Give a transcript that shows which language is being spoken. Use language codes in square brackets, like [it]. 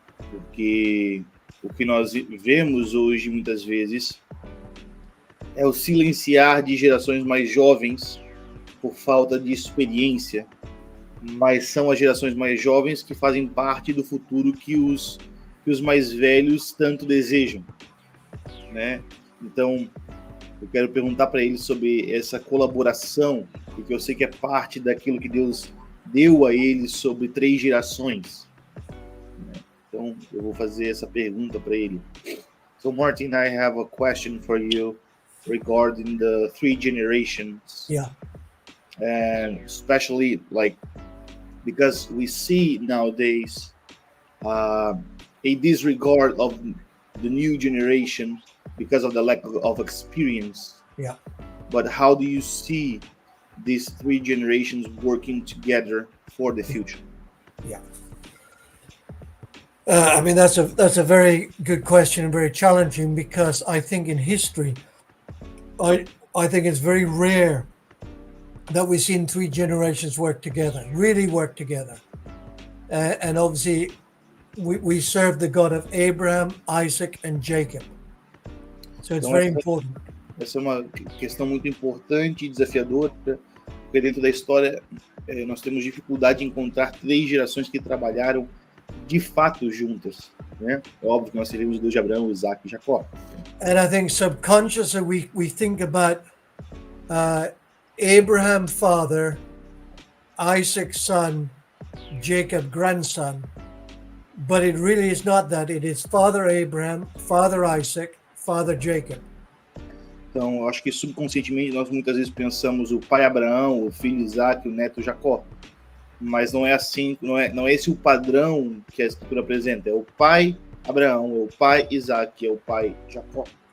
[pt] Porque o que nós vemos hoje, muitas vezes, é o silenciar de gerações mais jovens por falta de experiência, mas são as gerações mais jovens que fazem parte do futuro que os mais velhos tanto desejam, né? Então, eu quero perguntar para eles sobre essa colaboração, porque eu sei que é parte daquilo que Deus deu a eles sobre 3 gerações. Então, eu vou fazer essa pergunta para ele. [en] So, Martin, I have a question for you regarding the 3 generations. Yeah. And especially, because we see nowadays a disregard of the new generation because of the lack of experience. Yeah. But how do you see these 3 generations working together for the future? Yeah. I mean, that's a very good question and very challenging, because I think in history, I think it's very rare that we've seen 3 generations really work together. And obviously, we serve the God of Abraham, Isaac, and Jacob. So it's very important. [pt] Essa é uma questão muito importante e desafiadora, porque dentro da história nós temos dificuldade em encontrar 3 gerações que trabalharam de fato juntas, né? É óbvio que nós seríamos o Deus de Abraão, Isaac e Jacó. [en] And I think subconsciously we think about Abraham father, Isaac son, Jacob grandson, but it really is not that. It is Father Abraham, Father Isaac, Father Jacob. [pt] Então, eu acho que subconscientemente nós muitas vezes pensamos o pai Abraão, o filho Isaac, o neto Jacó. Mas não é assim, não é esse o padrão que a Escritura apresenta. É o pai Abraão, é o pai Isaac, é o pai Jacó.